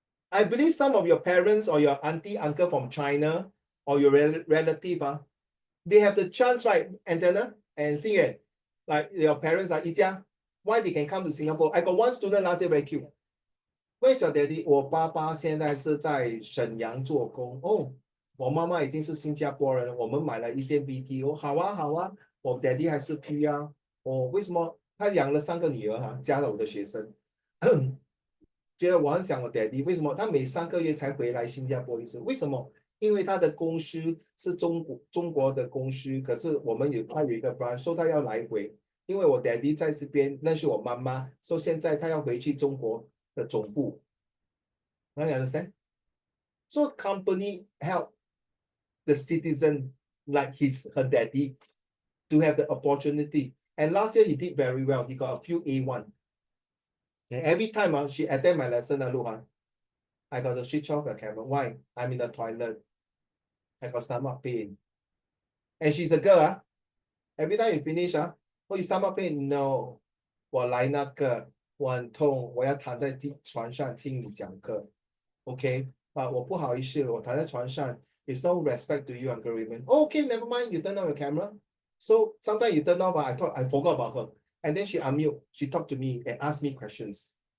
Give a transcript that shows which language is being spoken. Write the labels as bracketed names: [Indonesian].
[English] I believe some of your parents or your auntie, uncle from China or your relative, they have the chance, right, Antenna and Xingyuan, like your parents are Yijia, why they can come to Singapore? I got one student last year very cute. Where's your daddy? [Chinese] 我爸爸现在是在沈阳做工。哦，我妈妈已经是新加坡人了，我们买了一间 BTO。好啊，好啊，我 daddy 还是 P 啊。哦，为什么他养了3个女儿哈，加了我的学生，觉得我很想我 daddy， 为什么他每3个月才回来新加坡一次？为什么？因为他的公司是中国的公司，可是他有一个 branch， 说他要来回。因为我 daddy 在这边认识我妈妈，说现在他要回去中国的总部。 [English] Now you understand? So company help the citizen like her daddy to have the opportunity. And last year he did very well. He got a few A1. And every time she attend my lesson, look, I got to switch off the camera. Why? I'm in the toilet. I got stomach pain. And she's a girl. Every time you finish, oh, you stomach pain? [Chinese] No. 我来那个，我很痛，我要躺在床上听你讲课。 OK， 我不好意思，我躺在床上。 [English] It's no respect to you, Uncle Raymond. Okay, never mind. You turn on your camera. So sometimes you turn off. I thought I forgot about her, and then she unmute. She talked to me and asked me questions.